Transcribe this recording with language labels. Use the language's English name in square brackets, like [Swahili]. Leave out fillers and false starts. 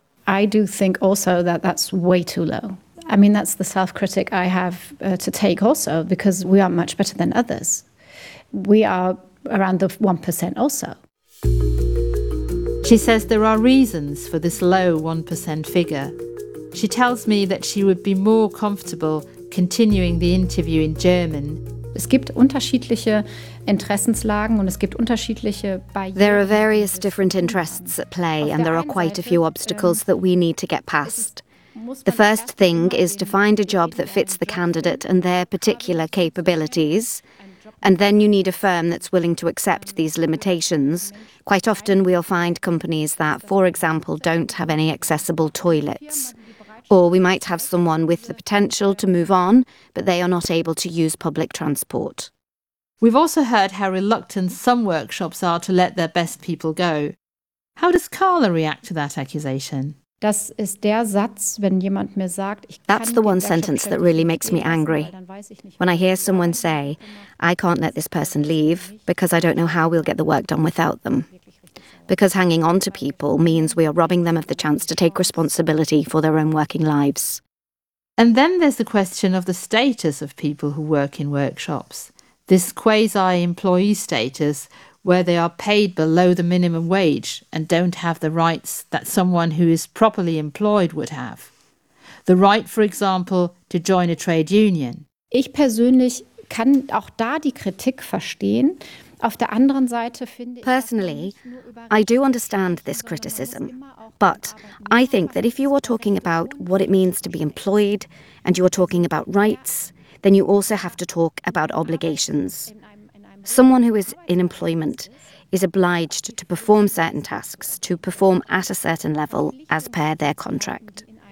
[English] I do think also that that's way too low. I mean, that's the self-critic I have to take also, because we are much better than others. We are around the 1% also. She says there are reasons for this low 1% figure. She tells me that she would be more comfortable continuing the interview in German. [German] Es gibt unterschiedliche Interessenslagen und es gibt unterschiedliche. [English] There are various different interests at play, and there are quite a few obstacles that we need to get past. The first thing is to find a job that fits the candidate and their particular capabilities. And then you need a firm that's willing to accept these limitations. Quite often we'll find companies that, for example, don't have any accessible toilets. Or we might have someone with the potential to move on, but they are not able to use public transport. We've also heard how reluctant some workshops are to let their best people go. How does Carla react to that accusation? [German] Das ist der Satz, wenn jemand mir sagt, ich kann. [English] That's the one sentence that really makes me angry. When I hear someone say, I can't let this person leave because I don't know how we'll get the work done without them. Because hanging on to people means we are robbing them of the chance to take responsibility for their own working lives. And then there's the question of the status of people who work in workshops. This quasi-employee status, where they are paid below the minimum wage and don't have the rights that someone who is properly employed would have. The right, for example, to join a trade union. [German] Ich persönlich kann auch da die Kritik verstehen. Auf der anderen Seite finde ich. [English] Personally, I do understand this criticism. But I think that if you are talking about what it means to be employed and you are talking about rights, then you also have to talk about obligations. Someone who is in employment is obliged to perform certain tasks, to perform at a certain level as per their contract.